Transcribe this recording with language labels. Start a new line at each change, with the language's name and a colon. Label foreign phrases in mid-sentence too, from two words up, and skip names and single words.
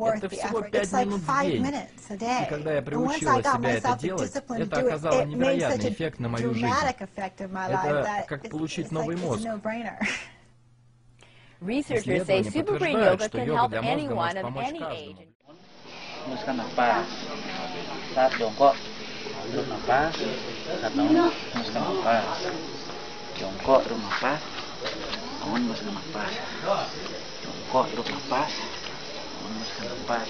Russian: Это всего 5 минут в день. И когда я приучила себя это делать, это оказало невероятный эффект на мою жизнь. Это как получить новый мозг. Исследования подтверждают, что йога для мозга может помочь каждому.
Indonesian: Muskan nafas. Saat jongkok, duduk nafas. Saat bangun, muskan nafas. Jongkok, duduk nafas. Bangun, muskan nafas. Jongkok, duduk nafas. Bangun, muskan nafas.